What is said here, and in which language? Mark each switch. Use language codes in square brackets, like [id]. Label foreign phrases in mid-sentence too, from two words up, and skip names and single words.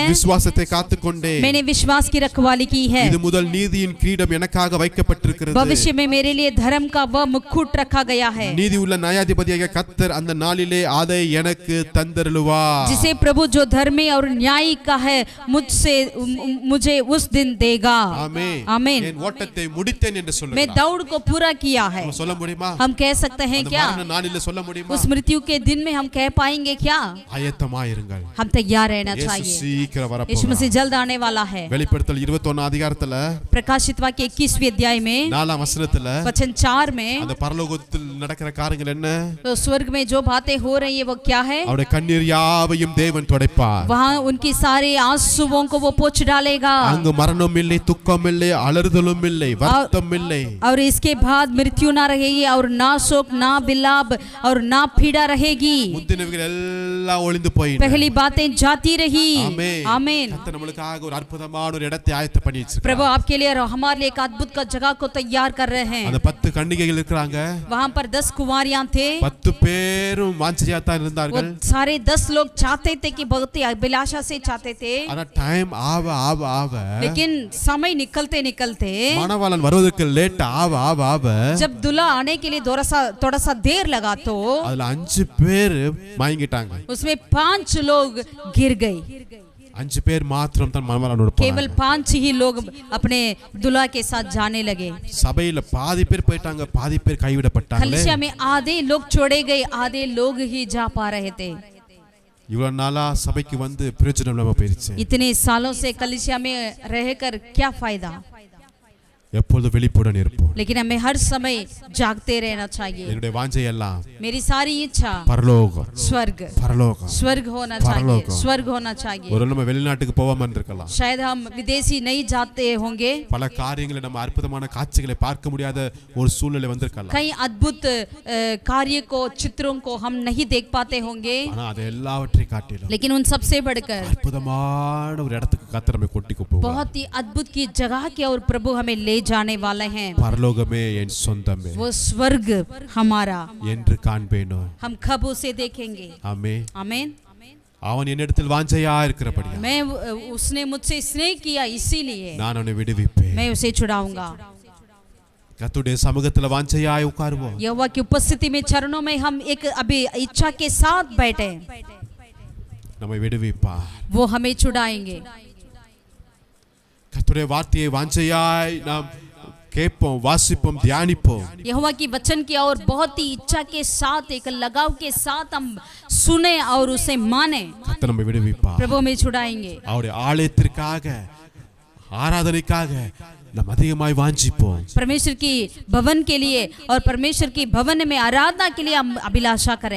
[ta] விசுவாசத்தை காத்துக்கொண்டேன். [hi] मैंने विश्वास की रखवाली की है। [ta] இது முதல் நீதியின் கிரீடம் எனக்காக வைக்கப்பட்டிருக்கிறது. [hi] भविष्य में मेरे लिए धर्म का वह मुकुट रखा गया है, [ta] நீதி உள்ள நியாயாதிபதியாகிய கர்த்தர் அந்த நாளிலே அதை எனக்கு தந்தருளுவார். [hi] जिसे प्रभु जो धर्मी और न्यायी का है मुझे उस दिन देगा। [ta] ஆமென். [hi] आमीन। [ta] என் ஓட்டத்தை முடித்தேன் என்று [hi] मैं [ta] சொல்லுகிறார். [hi] दौड़ को पूरा किया है। [ta] நம்ம சொல்ல முடியுமா? [hi] हम कह सकते हैं [ta] அந்த [hi] क्या? [ta] மரண நாளிலே சொல்ல முடியுமா? [hi] उस मृत्यु के दिन में हम कह पाएंगे क्या? [ta] ஆயத்தமாயிருங்கள். [hi] हम तैयार रहना [ta] இயேசு [hi] चाहिए। [ta] சீக்கிரம் [hi] यीशु [ta] வரப்போகிறார். [hi] मसीह जल्द आने वाला है। [ta] வெளிப்படுத்தல் 21 அதிகாரத்துல [hi] प्रकाशित वाक्य 21वें अध्याय में [ta] 4 वசனத்துல [hi] वचन 4 में [ta] அந்த பரலோகத்தில் நடக்கிற காரியங்கள் என்ன? [hi] तो स्वर्ग में जो बातें हो रही है वो क्या है? [ta] அவருடைய கண்ணீர் யாவையும் தேவன் துடைப்பார். [hi] वहाँ उनकी सारे आंसुओं को वो पोंछ डालेगा। [ta] அங்கு மரணம் இல்லை, துக்கம் இல்லை, அலறுதலும் இல்லை, வருத்தம் இல்லை. [hi] और इसके बाद मृत्यु ना रहेगी और ना शोक, ना विलाप और ना पीड़ा रहेगी। [ta] முந்தினவைகள் எல்லாம் ஒளிந்து போயின. [hi] पहली बातें जाती रही। [ta] ஆமென். [hi] आमीन। [ta] கர்த்தர் நம்மளுக்காக ஒரு அற்புதமான ஒரு இடத்தை ஆயத்த பண்ணி வச்சிருக்கார். [hi] प्रभु आपके लिए और हमारे लिए एक अद्भुत का जगह को तैयार कर रहे हैं। [ta] அந்த 10 கன்னிகைகள் இருக்காங்க. [hi] वहाँ पर 10 कुंवारियां थे। [ta] 10 பேரும் வாஞ்சையா தான் [hi] वो [ta] இருந்தார்கள். [hi] सारे 10 लोग चाहते थे कि बहुत ही अभिलाषा से चाहते थे, [ta] ஆனா டைம் ஆவ [hi] लेकिन समय निकलते निकलते [ta] மணவாளன் வருவதற்கு லேட் ஆவ [hi] जब दूल्हा आने के लिए थोड़ा सा देर लगा तो [ta] அதுல 5 பேர் மயங்கிட்டாங்க. [hi] उसमें 5 लोग गिर गए। [ta] 5 பேர் மாத்திரம் தான் மணவாளனோட [hi] केवल [ta] போனாங்க. [hi] 5 ही लोग अपने दूल्हा के साथ जाने लगे। [ta] சபையில பாதி பேர் போயிட்டாங்க, பாதி பேர் கைவிடப்பட்டாங்க. [hi] कलीसिया में आधे लोग छोड़े गए, आधे लोग ही जा पा रहे थे। [ta] இவ்வளவு நாளா சபைக்கு வந்து பிரயோஜனம் இல்லாம போயிருச்சு. [hi] इतने सालों से कलीसिया में रहकर क्या फायदा? [ta] எப்பொழுது வெளிப்புடன் இருப்போம். [hi] लेकिन हमें हर समय जागते रहना चाहिए। [ta] என்னுடைய வாஞ்சை எல்லாம் [hi] मेरी सारी इच्छा [ta] பரலோகம் [hi] स्वर्ग [ta] பரலோகம். [hi] स्वर्ग होना चाहिए, स्वर्ग होना चाहिए। [ta] ஒரு நம்ம வெளிநாட்டுக்கு போகாம இருந்திருக்கலாம். [hi] शायद हम विदेशी नहीं जाते होंगे, [ta] பல காரியங்களை நம்ம அற்புதமான காட்சிகளை பார்க்க முடியாத ஒரு சூழ்நிலை வந்திருக்கலாம். [hi] कई अद्भुत कार्य को, चित्रों को हम नहीं देख पाते होंगे, [ta] ஆனா அது எல்லாவற்றையும் காட்டிலும் [hi] लेकिन उन सबसे बढ़कर [ta] அற்புதமான ஒரு இடத்துக்கு கர்த்தர் நம்மை கூட்டிட்டு போவார். [hi] बहुत ही अद्भुत की जगह की और प्रभु हमें ले जाने वाले हैं। [ta] பரலோகமே என் சொந்தமே [hi] वो स्वर्ग हमारा [ta] என்று காண்பேனோ. [hi] हम कब उसे देखेंगे? [ta] ஆமென். [hi] आमीन। [ta] அவன் என்னிடத்தில் வாஞ்சையா இருக்கிறபடியா [hi] मैं उसने मुझसे स्नेह किया, इसीलिए [ta] நான் அவனை விடுவிப்பேன். [hi] मैं उसे छुड़ाऊंगा। [ta] கர்த்தருடைய சமூகத்துல வாஞ்சையாய் உட்காருவோம். [hi] यहोवा की उपस्थिति में, चरणों में हम एक अभी इच्छा के साथ बैठे, [ta] நம்மை விடுவிப்பார். [hi] वो हमें छुड़ाएंगे। [ta] கர்த்தருடைய வார்த்தையை வாஞ்சையாய் நாம் கேட்போம், வாசிப்போம், தியானிப்போம். [hi] यहोवा की वचन की और बहुत ही इच्छा के साथ, एक लगाव के साथ हम सुने और उसे माने, [ta] கர்த்தர் நம்மை விடுவிப்பார். [hi] प्रभु हमें छुड़ाएंगे। [ta] அவருடைய ஆலயத்திற்காக, ஆராதனைக்காக நாம் அதிகமாய் வாஞ்சிப்போம். [hi] परमेश्वर की भवन के लिए और परमेश्वर की भवन में आराधना के लिए हम अभिलाषा करें,